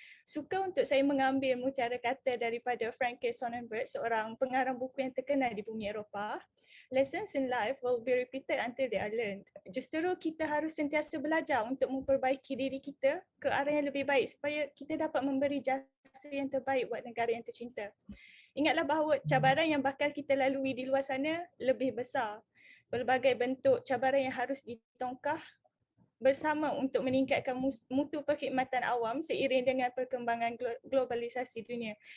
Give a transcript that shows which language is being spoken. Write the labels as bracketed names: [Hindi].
[Malay] Suka untuk saya mengambil mutiara kata daripada Frank K. Sonnenberg, seorang pengarang buku yang terkenal di bumi Eropah. [English] Lessons in life will be repeated until they are learned. [Malay] Justeru kita harus sentiasa belajar untuk memperbaiki diri kita ke arah yang lebih baik supaya kita dapat memberi jasa yang terbaik buat negara yang tercinta. Ingatlah bahawa cabaran yang bakal kita lalui di luar sana lebih besar. Pelbagai bentuk cabaran yang harus ditongkah bersama untuk meningkatkan mutu perkhidmatan awam seiring dengan perkembangan globalisasi dunia.